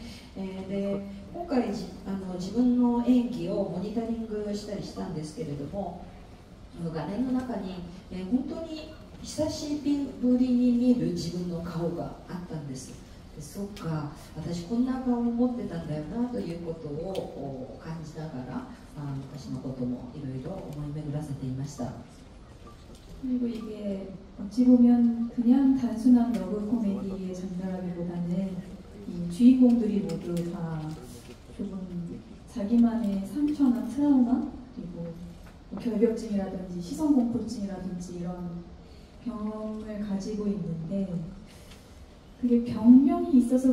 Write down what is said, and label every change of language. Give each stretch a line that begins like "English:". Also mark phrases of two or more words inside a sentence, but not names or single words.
Japanese: で今回自分の演技をモニタリングしたりしたんですけれども、画面の中に、本当に久しぶりに見る自分の顔があったんです。そっか、私こんな顔を持ってたんだよなということを感じながら昔のこともいろいろ思い巡らせていました。
Korean: 그리고 이게 어찌 보면 그냥 단순한 러브 코미디의 장르라기보다는 이 주인공들이 모두 다 조금 자기만의 상처나 트라우마 그리고 뭐 결벽증이라든지 시선공포증이라든지 이런 병을 가지고 있는데 그게 병명이 있어서